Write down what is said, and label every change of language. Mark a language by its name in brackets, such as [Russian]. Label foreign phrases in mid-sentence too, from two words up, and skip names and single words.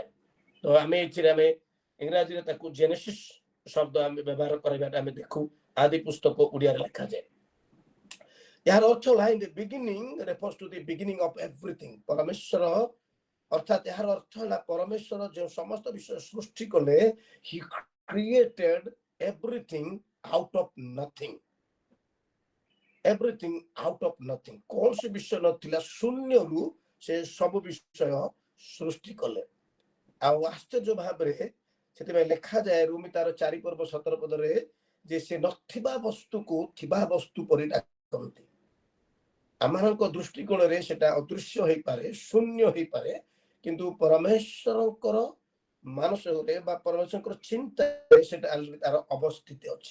[Odia] ତ ଆମେ ଇଂରାଜୀରେ ତାକୁ ଜେନେସିସ୍ ଶବ୍ଦ ଆମେ ବ୍ୟବହାର କରିବାଟା ଆମେ ଦେଖୁ ଆଦି ପୁସ୍ତକ ଓଡ଼ିଆରେ ଲେଖାଯାଏ। [English] ଏହାର ଅର୍ଥ ହେଲା in the beginning refers to the beginning of everything. [Odia] ପରମେଶ୍ୱର ଅର୍ଥାତ୍ ଏହାର ଅର୍ଥ ହେଲା ପରମେଶ୍ୱର ଯେଉଁ ସମସ୍ତ ବିଷୟ ସୃଷ୍ଟି କଲେ, [English] he created everything out of nothing, everything out of nothing। [Odia] କୌଣସି ବିଷୟ ନଥିଲା, ଶୂନ୍ୟରୁ ସେ ସବୁ ବିଷୟ ସୃଷ୍ଟି କଲେ। ଆଉ ଆଶ୍ଚର୍ଯ୍ୟ ଭାବରେ ସେଥିପାଇଁ ଲେଖାଯାଏ ରୁମି ତାର 4 ପର୍ବ 17 ପଦରେ ଯେ ସେ ନଥିବା ବସ୍ତୁକୁ ଥିବା ବସ୍ତୁ ପରି ଡାକନ୍ତି। ଆମମାନଙ୍କ ଦୃଷ୍ଟିକୋଣରେ ସେଟା ଅଦୃଶ୍ୟ ହେଇପାରେ, ଶୂନ୍ୟ ହେଇପାରେ, କିନ୍ତୁ ପରମେଶ୍ୱରଙ୍କର ମାନସରେ ବା ପରମେଶ୍ୱରଙ୍କର ଚିନ୍ତାରେ ସେଟା ତାର ଅବସ୍ଥିତି ଅଛି।